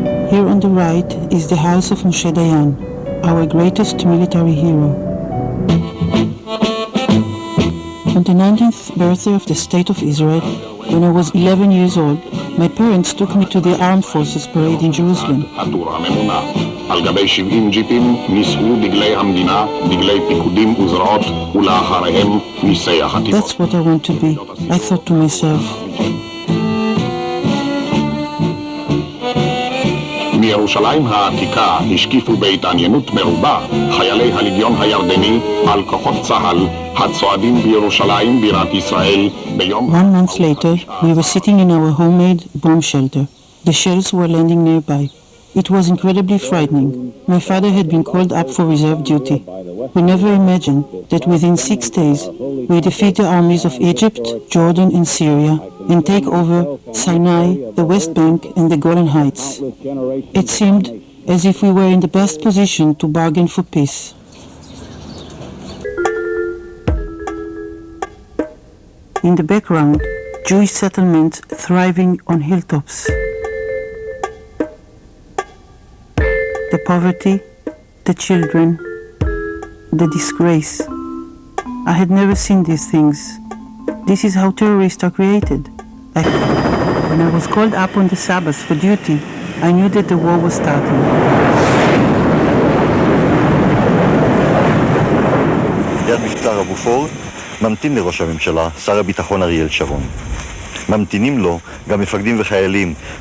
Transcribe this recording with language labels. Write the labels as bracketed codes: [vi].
[en] Here on the right is the house of Moshe Dayan, our greatest military hero. On the 19th birthday of the State of Israel, when I was 11 years old, my parents took me to the Armed Forces Parade in Jerusalem. [he] על גבי 70 ג'יפים נישאו דגלי המדינה, דגלי פיקודים וזרועות, ולאחריהם ניסי החטיבות. [en] That's what I want to be, I thought to myself. [he] מירושלים העתיקה השקיפו בהתעניינות מרובה חיילי הלגיון הירדני על כוחות צה"ל הצועדים בירושלים בירת ישראל ביום... [en] 1 month later, we were sitting in our homemade bomb shelter. The shells were landing nearby. It was incredibly frightening. My father had been called up for reserve duty. We never imagined that within 6 days we defeat the armies of Egypt, Jordan and Syria and take over Sinai, the West Bank and the Golan Heights. It seemed as if we were in the best position to bargain for peace. In the background, Jewish settlements thriving on hilltops. The poverty, the children, the disgrace. I had never seen these things. This is how terrorists are created. When I was called up on the Sabbath for duty, I knew that the war was starting. [he] יד משטר הבופור ממתין לראש הממשלה, שר הביטחון אריאל שרון. ממתינים לו גם מפקדים וחיילים